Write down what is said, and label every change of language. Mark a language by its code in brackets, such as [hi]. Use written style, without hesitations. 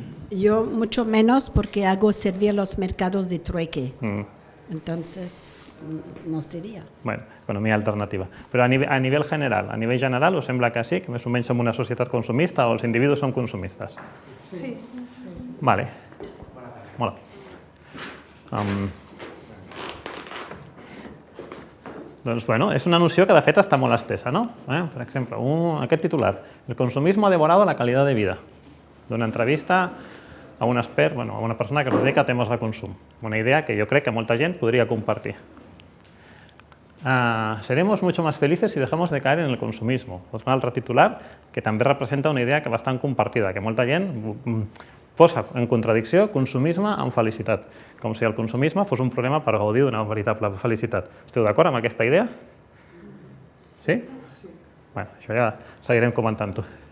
[es] Yo mucho menos porque hago servir los mercados de trueque. Entonces, no sería. [ca] Bueno, economia alternativa. Però a nivell general, us sembla que sí? Que més o menys som una societat consumista o els individus són consumistes? Sí. Vale. Mola. Doncs, bueno, és una noció que de fet està molt estesa, no? Per exemple, aquest titular, [es] el consumismo ha devorado la calidad de vida, [ca] d'una entrevista a un expert, a una persona que es dedica a temes de consum. [es] Una idea que yo creo que [ca] molta gent [es] podría compartir. Seremos mucho más felices si dejamos de caer en el consumismo. [ca] És un altre titular que també representa una idea que bastant compartida, que molta gent posa en contradicció consumisme amb felicitat, com si el consumisme fos un problema per gaudir d'una veritable felicitat. Esteu d'acord amb aquesta idea? Sí? Bé, això ja seguirem comentant-ho.